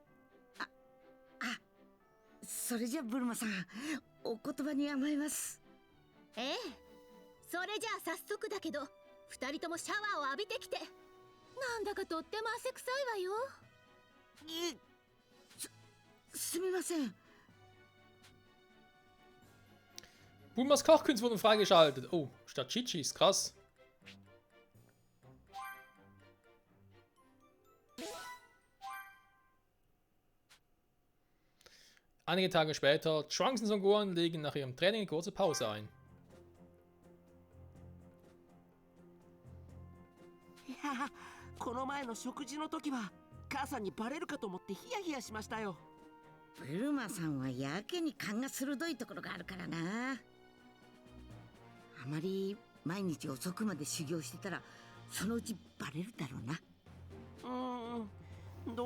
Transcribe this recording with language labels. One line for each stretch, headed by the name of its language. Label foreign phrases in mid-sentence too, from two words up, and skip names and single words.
Japanese: それじゃブルマさん、お言葉に甘えます。ええ、それじゃあ早速だけど2人ともシャワーを浴びてきて。なんだかとっても汗臭いわよ。すみません。
German: Bulmas Kochkünste wurden freigeschaltet. Oh, statt Chichis, krass. Einige Tage später, Trunks und Son Gohan legen nach ihrem Training eine kurze Pause ein.
Japanese: いや、この前の食事の時は母さんにバレるかと思ってヒヤヒヤしましたよ。ブルマさんはやけに勘が鋭いところがあるからな。あまり毎日遅くまで修行してたらそのうちバレるだろうな。